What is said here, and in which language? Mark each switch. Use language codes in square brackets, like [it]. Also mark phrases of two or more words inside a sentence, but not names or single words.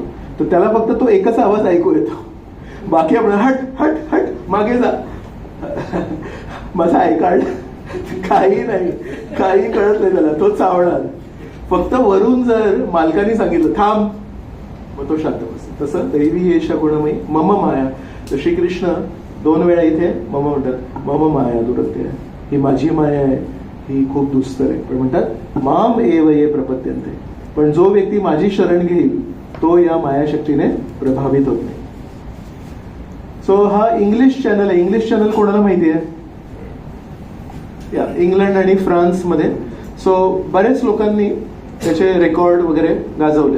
[mr] तर त्याला फक्त तो एकच आवाज ऐकू येतो, बाकी आपण हट हट हट मागे जा माझा [en] I card [mr] काही नाही, काही कळत नाही त्याला, तो चावणार. फक्त वरून जर मालकाने सांगितलं थांब मग तो शांत बसतो. [sa] तसं दैवी येशा गुणमयी मम माया. [mr] तर श्रीकृष्ण 2 वेळा इथे मम म्हणतात, [sa] मम माया दुरत्य, [mr] ही माझी माया आहे, ही खूप दुस्तर आहे. पण म्हणतात [sa] माम एव ये प्रपद्यन्ते, [mr] पण जो व्यक्ती माझी शरण घेईल तो या मायाशक्तीने प्रभावित होत नाही. सो हा इंग्लिश चॅनल आहे. इंग्लिश चॅनल कोणाला माहिती आहे? या इंग्लंड आणि फ्रान्स मध्ये. सो बरेच लोकांनी त्याचे रेकॉर्ड वगैरे गाजवले.